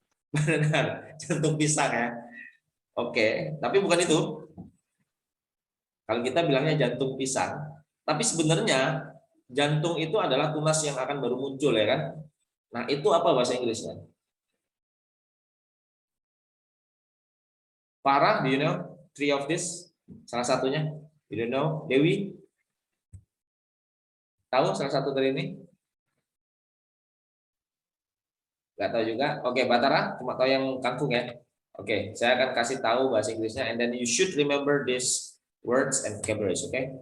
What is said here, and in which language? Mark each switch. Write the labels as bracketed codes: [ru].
[id] Benar, jantung pisang ya. Oke, tapi bukan itu. Kalau kita bilangnya jantung pisang, tapi sebenarnya jantung itu adalah tunas yang akan baru muncul ya kan. Nah, itu apa bahasa Inggrisnya? [en] Farah, do you know 3 of this? [id] Salah satunya? [en] You don't know? Dewi? [id] Tahu salah satu dari ini? Nggak tahu juga. Oke, Batara, cuma tahu yang kangkung ya. Oke, saya akan kasih tahu bahasa Inggrisnya, [en] and then you should remember these words and vocabularies, [id] oke?